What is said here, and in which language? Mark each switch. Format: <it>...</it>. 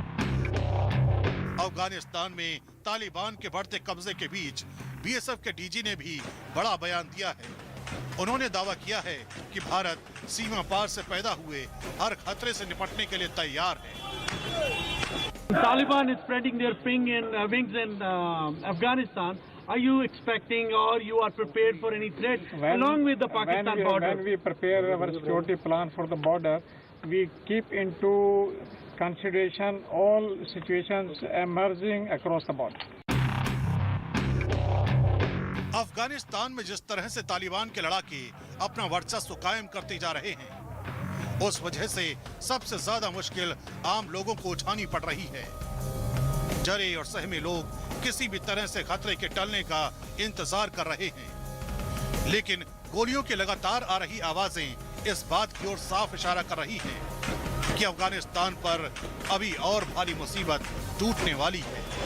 <hi>अफगानिस्तान में तालिबान के बढ़ते कब्जे के बीच बीएसएफ के डीजी ने भी बड़ा बयान दिया है। उन्होंने दावा किया है कि भारत सीमा पार से पैदा हुए हर खतरे से निपटने के लिए तैयार है।</hi> <en>Taliban is spreading their wings in Afghanistan. Are you expecting or you are prepared for any threat along with the Pakistan border? When we prepare our security plan for the border, we keep into consideration all situations emerging across the border.</en> <hi>Afghanistan में जिस तरह से तालिबान के लड़ाके अपना वर्चस्व कायम करते जा रहे हैं, उस वजह से सबसे ज्यादा मुश्किल आम लोगों को उठानी पड़ रही है। डरे और सहमे लोग किसी भी तरह से खतरे के टलने का इंतजार कर रहे हैं, लेकिन गोलियों की लगातार आ रही आवाजें इस बात की ओर साफ इशारा कर रही हैं कि अफगानिस्तान पर अभी और भारी मुसीबत टूटने वाली है।</hi>